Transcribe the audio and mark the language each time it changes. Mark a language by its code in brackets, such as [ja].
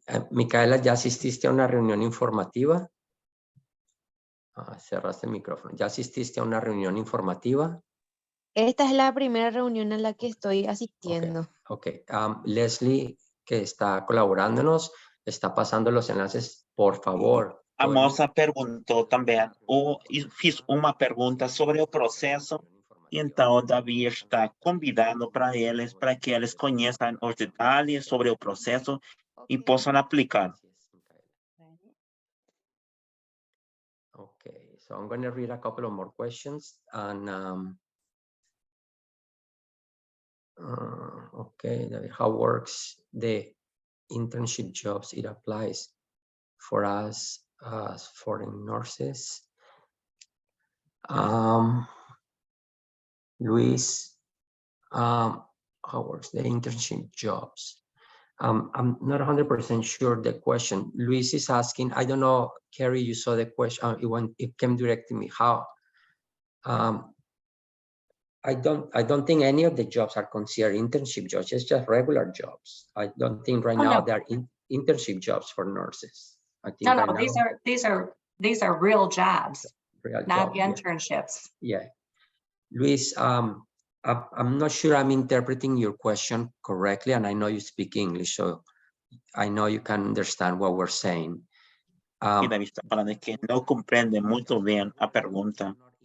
[es] Micaela, ¿ya asististe a una reunión informativa? Cerraste el micrófono. ¿Ya asististe a una reunión informativa? Esta es la primera reunión a la que estoy asistiendo. Ok. Leslie, que está colaborándonos, está pasando los enlaces, por favor. [pt] A moça perguntou também, ou fiz uma pergunta sobre o processo, e então o Davi está convidando para que eles conheçam os detalhes sobre o processo e possam aplicar. [en] Okay, so I'm going to read a couple of more questions and okay, how works the internship jobs? It applies for us as foreign nurses. Luis, how works the internship jobs? I'm not 100% sure the question. Luis is asking, I don't know, Carrie, you saw the question, it came direct to me. How? I don't think any of the jobs are considered internship jobs. It's just regular jobs. I don't think right now there are internship jobs for nurses. I think No, these are real jobs, not internships. Yeah. Luis, I'm not sure I'm interpreting your question correctly, and I know you speak English, so I know you can understand what we're saying. [pt] E Davi está falando que não compreende muito bem a pergunta.